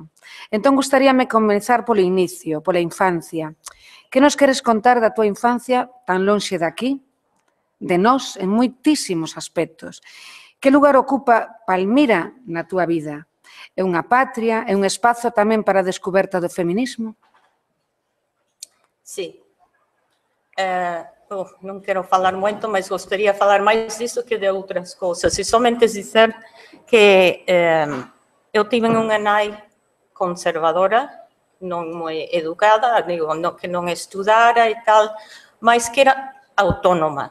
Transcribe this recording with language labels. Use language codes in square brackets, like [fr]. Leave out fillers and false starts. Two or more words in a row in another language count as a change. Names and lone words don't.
[gl] Entón, gustaríame comenzar polo inicio, pola infancia. Que nos queres contar da túa infancia tan lonxe de aquí, de nós, en moitísimos aspectos? Que lugar ocupa Palmira na túa vida? É unha patria, é un espazo tamén para a descoberta do feminismo? Sí. [pt] Não quero falar muito, mas gostaria de falar mais disso que de outras coisas. E somente dizer que eu tive uma mãe conservadora, não muito educada, digo, que não estudara e tal, mas que era autônoma.